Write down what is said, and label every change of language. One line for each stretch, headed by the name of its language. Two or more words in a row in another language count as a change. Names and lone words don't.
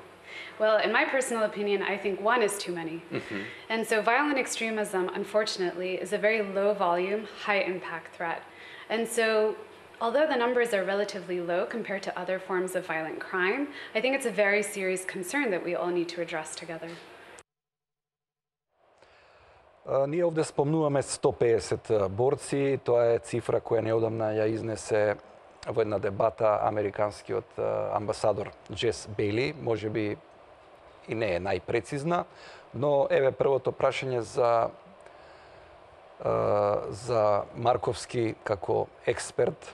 English: Well, in my personal opinion, I think one is too many. And so violent extremism, unfortunately, is a very low volume, high impact threat. And so although the numbers are relatively low compared to other forms of violent crime, I think it's a very serious concern that we all need to address together.
Macedonian: Ние овде спомнуваме 150 борци. Тоа е цифра која неодамна ја изнесе во една дебата американскиот амбасадор Джес Бейли. Може би и не е најпрецизна, но еве првото прашање за Марковски како експерт.